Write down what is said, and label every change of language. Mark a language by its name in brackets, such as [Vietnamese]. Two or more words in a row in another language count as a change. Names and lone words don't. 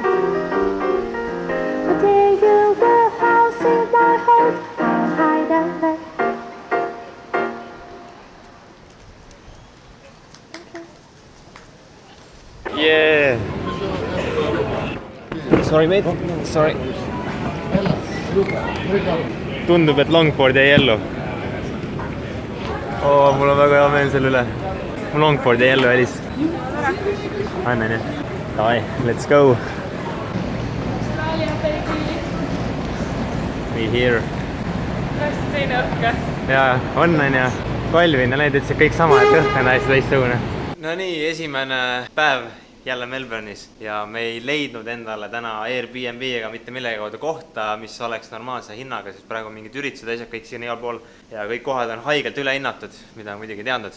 [English] But there you were, house in my heart, how high the man. Yeah. Sorry mate, sorry. [Estonian] Tundub, et longboard jäi ellu. Mul on väga hea meel selle üle. Mu longboard jäi ellu, Elis. Annan jah. Davai, [English] let's go. [Estonian] Austraalia, baby. [English] We here. [Estonian] Täiesti teine õhke. Jaa, on ja Kalvin ja need ütlesid kõik sama, et õhk on täiesti teistsugune. No nii, esimene päev jälle Melbourne'is ja me ei leidnud endale täna Airbnb ega mitte millegi kaudu kohta, mis oleks normaalse hinnaga, sest praegu mingid üritused, asjad kõik siin igal pool ja kõik kohad on haigelt ülehinnatud, mida on muidugi teadnud.